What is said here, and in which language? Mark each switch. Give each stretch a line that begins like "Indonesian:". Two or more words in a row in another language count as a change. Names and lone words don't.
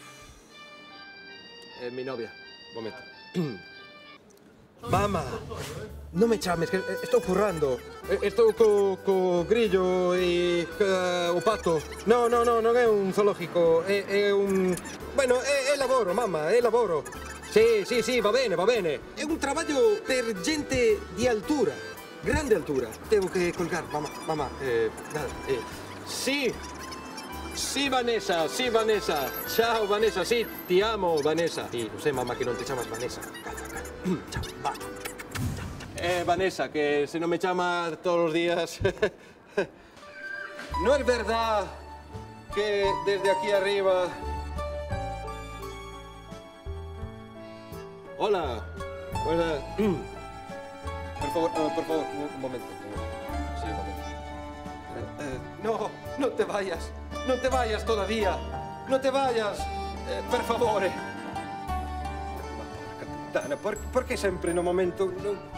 Spanish: Mi novia. Un momento.
Galician: Mamá, no me chames, que estou currando. Estou co grillo e o pato. No, non é un zoológico, é un... Bueno, é laboro, mamma, é laboro.
Spanish: Sí,
Italian: va bene. È un traballo per gente di altura, grande altura. Devo che colgar, mamma, Sì, Vanessa. Ciao, Vanessa, sì, ti amo, Vanessa. Sì, lo sai, mamma, che non ti llamas Vanessa. Calla. Ciao, va.
Spanish: Vanessa, que si no me llama todos los días. ¿No es verdad que desde aquí arriba... Hola. Hola. Por favor, un momento. Sí, un momento. No te vayas todavía. No te vayas.
Italian: per favore. Ma porca puttana, perché sempre no momento... No...